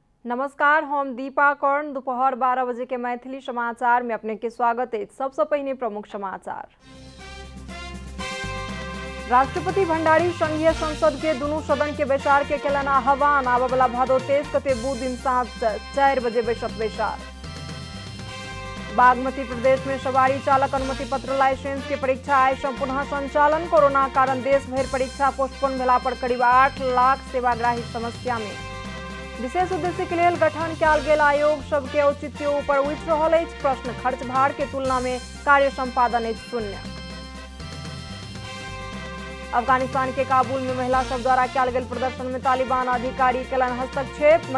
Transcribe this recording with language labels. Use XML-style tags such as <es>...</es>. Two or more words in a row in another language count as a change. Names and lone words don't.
<mai>नमस्कार, हम दीपा कर्ण। दोपहर 12 बजे के मैथिली समाचार में अपने के स्वागत है। सबसे पहले प्रमुख समाचार। राष्ट्रपति भण्डारी संघीय संसद के दोनों सदन के बैसार के केलन आह्वान। आबय वाला भादो 23 गते बुध दिन साँझ 4 बजे बैसत बैसार। बागमती प्रदेश में सवारी चालक अनुमति पत्र लाइसेंस के परीक्षा आइ पुनः संचालन। कोरोना कारण देश भर परीक्षा पोस्टपोन भेला पर करीब 8 लाख सेवाग्राही समस्या में। विशेष उद्देश्य के लिए गठन कयल गेल आयोग सबके औचित्य ऊपर उठि रहल अछि प्रश्न। खर्च भार के तुलना में कार्य संपादन अछि शून्य। अफगानिस्तान के काबुल में महिला सब द्वारा कयल गेल प्रदर्शन में तालिबान अधिकारी केलन हस्तक्षेप।</mai>